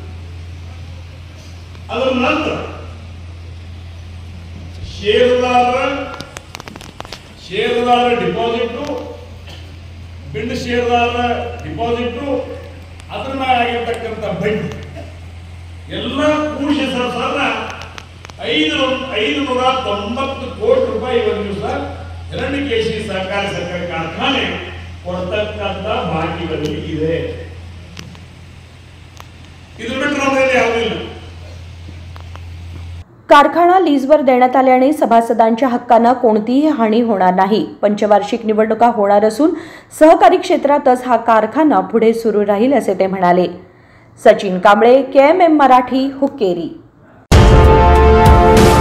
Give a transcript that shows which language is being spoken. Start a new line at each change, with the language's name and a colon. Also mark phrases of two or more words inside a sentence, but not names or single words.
Kannada: ಅದರ ನಂತರ ಷೇರುದಾರ ಡಿಪಾಸಿಟ್ ಬಿಲ್ಡ್ ಷೇರುದಾರ ಡಿಪಾಸಿಟ್ ಅದ್ರ ಮ್ಯಾಗ ಆಗಿರ್ತಕ್ಕಂಥ ಬಡ್ಡಿ ಎಲ್ಲ ಕೂಡಿಸಿ ಸರ್ 590 ಕೋಟಿ ರೂಪಾಯಿ ಒಂದು ದಿವಸ ಹಿರಣ್ಯಕೇಶಿ ಸಹಕಾರಿ ಸಕ್ಕರೆ ಕಾರ್ಖಾನೆ ಕೊಡ್ತಕ್ಕಂಥ ಬಾಕಿಗಳಲ್ಲಿ ಇದೆ। ಇದು ಬಿಟ್ಟರೆ ನಮ್ಮಲ್ಲಿ ಯಾವುದಿಲ್ಲ।
Marathi: कारखाना लीजवर देण्यात आल्याने सभासदांच्या हक्कांना कोणतीही हानी होणार नाही। पंचवार्षिक निवडणुका होणार असून सहकारी क्षेत्रातच हा कारखाना पुढे सुरू राहील असे ते म्हणाले। सचिन कांबळे, KMM मराठी, हुक्केरी।